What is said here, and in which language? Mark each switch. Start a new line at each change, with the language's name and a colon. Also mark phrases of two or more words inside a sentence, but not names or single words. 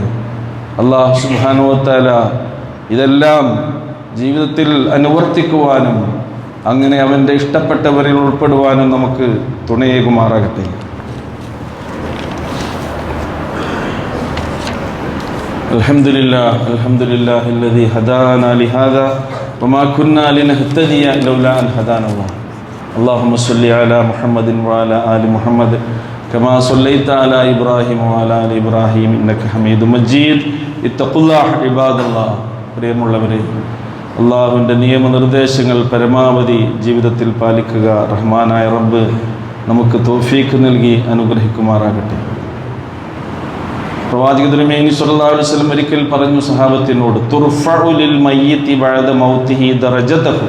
Arabic: الله سبحانه وتعالى
Malayalam: ഇതെല്ലാം ജീവിതത്തിൽ അനുവർത്തിക്കുവാനും അങ്ങനെ അവൻ്റെ ഇഷ്ടപ്പെട്ടവരിൽ ഉൾപ്പെടുവാനും നമുക്ക് തുണയേകുമാറാകട്ടെ.
Arabic: الحمد لله الذي هدانا لهذا وما كنا لنهتدي لولا أن هدانا الله. اللهم صل على محمد وعلى آل محمد كما صليت على إبراهيم وعلى آل إبراهيم إنك حميد مجيد. اتقوا الله عباد الله.
Malayalam: പ്രിയമുള്ളവരെ, അള്ളാഹുവിൻ്റെ നിയമനിർദ്ദേശങ്ങൾ പരമാവധി ജീവിതത്തിൽ പാലിക്കുക റഹ്മാനായ റബ്ബ് നമുക്ക് തൗഫീഖ് നൽകി അനുഗ്രഹിക്കുമാറാകട്ടെ. പ്രവാചകൻ തിരുമേനി
Arabic: صلى الله عليه وسلم
Malayalam: ഒരിക്കൽ പറഞ്ഞു സഹാബത്തിനോട്,
Arabic: ترفع للميت بعد موته درجته.